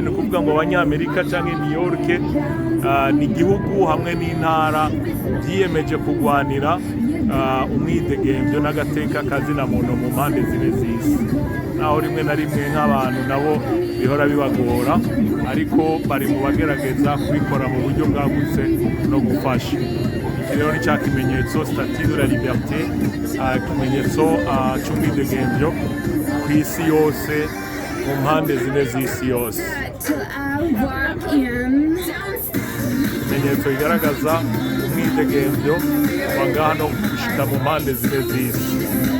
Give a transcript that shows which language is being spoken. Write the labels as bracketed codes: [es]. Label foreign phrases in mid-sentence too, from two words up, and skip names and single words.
[rn] Ni kuvuga ngo abanyamerika canke New York ni igihugu hamwe n'intara byiyemeje kugwanira umwidegemvyo n'agateka kazina muntu mu mpande zine z'isi. Naho rimwe na rimwe nk'abantu nabo bihora bibagora, ariko bari mu bagerageza kubikora mu buryo bwagutse no gufasha. Rero ni cya kimenyetso [fr] statue de la liberté, [rn] ikimenyetso c'umwidegemvyo ku isi yose, mu mpande zine z'isi yose. Ikimenyetso kigaragaza umwidegemvyo kuva ngaha no gushika mu mpande zine z'isi.